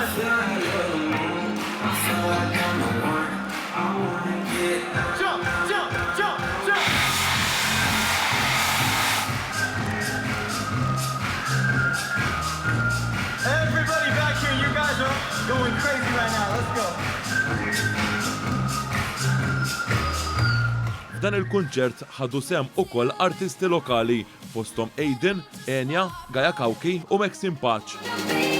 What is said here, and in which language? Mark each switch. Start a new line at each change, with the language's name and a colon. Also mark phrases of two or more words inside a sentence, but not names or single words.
English: Everybody back here, you guys are going crazy right now. Let's go.
Maltese: F'dan il-kunċert ħadu sehem ukoll artisti lokali fosthom Aiden, Enya, Gaia Kauki u Maxim Patch.